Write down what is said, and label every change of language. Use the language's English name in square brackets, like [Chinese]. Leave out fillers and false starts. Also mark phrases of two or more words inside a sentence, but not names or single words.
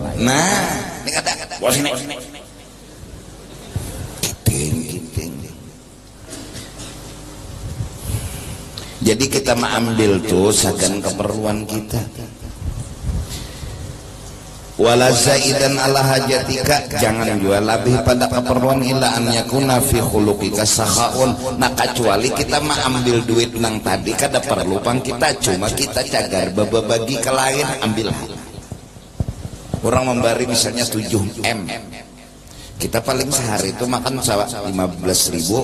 [Banjar] Nah ini kata bos ini kiting jadi kita mengambil tuh sagan keperluan kita. [Arabic] Wala zaidan ala hajatika, [Banjar] jangan jual lebih pada keperluan [Arabic] illa an yakuna fi khuluqika sakhaun, [Banjar] nah kecuali kita mengambil duit nang tadi kada perlu pang kita, cuma kita cagar bagi ke lain ambil Orang membari misalnya 7M, kita paling sehari itu makan 15.000.